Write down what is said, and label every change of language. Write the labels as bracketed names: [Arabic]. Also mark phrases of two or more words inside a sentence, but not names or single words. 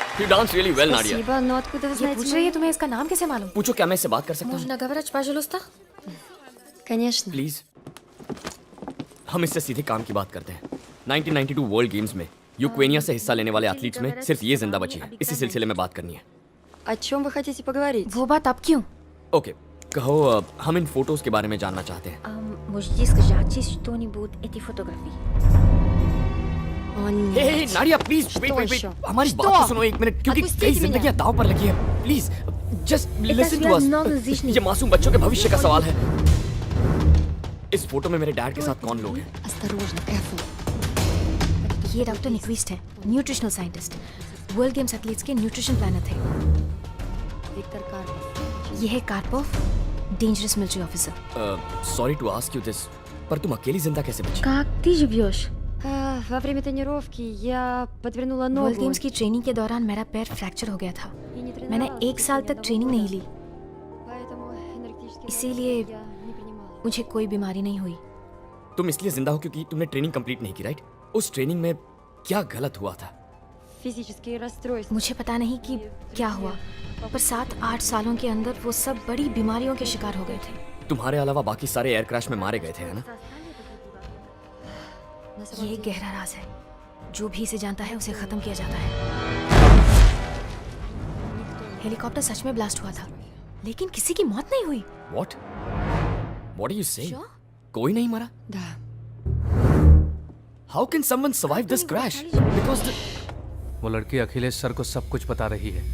[English] dance really well, Nadia. [Russian] Спасибо, но откуда вы [Hindi] ये [Russian] знаете [Hindi] पूछ रही है तुम्हें इसका नाम कैसे मालूम? पूछो क्या मैं इससे बात कर सकता हूँ? [Russian] Можно говорить, пожалуйста? Конечно. [Hindi] प्लीज हम इससे सीधे काम की बात करते हैं। 1992 वर्ल्ड गेम्स में यूक्रेनिया से हिस्सा लेने वाले एथलीट्स में सिर्फ ये जिंदा बची है। इसी सिलसिले में बात करनी है। [Russian] О чем вы хотите поговорить? [Hindi] वो बात अब क्यों? ओके, कहो हम इन फोटोज के बारे में जानना चाहते हैं। [Russian] Можете сказать что-нибудь эти фотографии? О, нет. [English] hey Nadia please [Russian] Что [English] wait wait [Russian] еще? [Hindi] वेट, हमारी [Russian] Что? [Hindi] बात तो सुनो एक मिनट, क्योंकि [Russian] Отпустите [Hindi] कई [Russian] меня. [Hindi] जिंदगियां दांव पर लगी है। [English] please just listen to [Russian] связь [English] अस। [Russian] много излишней. [Hindi] ये मासूम बच्चों के भविष्य का सवाल है। इस फोटो में मेरे डैड के साथ कौन लोग हैं? [Russian] Осторожно, careful. [Hindi] ये डॉक्टर निक्विस्ट है, [English] nutritional scientist. [Hindi] वर्ल्ड गेम्स एथलीट्स के [English] nutrition planner [Hindi] थे। [Russian] Виктор Карпов. [Hindi] ये है कार्पोव, [English] dangerous military officer. sorry to ask you this, [Hindi] पर तुम अकेली जिंदा कैसे बची? [Russian] Как ты живешь? Во время тренировки я подвернула [Hindi] वर्ल्ड [Russian] ногу. [Hindi] गेम्स की ट्रेनिंग के दौरान मेरा पैर फ्रैक्चर हो गया था। [Russian] И не [Hindi] मैंने [Russian] тренировалась [Hindi] 1 साल तक [Russian] последние [Hindi] ट्रेनिंग नहीं [Russian] 2 [Hindi] ली। [Russian] года. Поэтому энергетические [Hindi] इसीलिए [Russian] нагрузки я не принимала. [Hindi] मुझे कोई बीमारी नहीं हुई। तुम इसलिए जिंदा हो क्योंकि तुमने ट्रेनिंग कंप्लीट नहीं की, राइट? उस ट्रेनिंग में क्या गलत हुआ था? [Russian] Физические расстройства. [Hindi] मुझे पता नहीं कि क्या हुआ, पर 7-8 सालों के अंदर वो सब बड़ी बीमारियों के शिकार हो गए थे। तुम्हारे अलावा बाकी सारे [English] air crash [Hindi] में मारे गए थे, है ना? [Russian] На самом [Hindi] ये एक [Russian] деле, [Hindi] गहरा राज है। जो भी इसे जानता है उसे खत्म किया जाता है। हेलीकॉप्टर सच में ब्लास्ट हुआ था, लेकिन किसी की मौत नहीं हुई। [English] What? What are you saying? Sure? [Hindi] कोई नहीं मरा? [Russian] Да. [English] How can someone survive this crash? Because the... [Hindi] वो लड़की अखिलेश सर को सब कुछ बता रही है।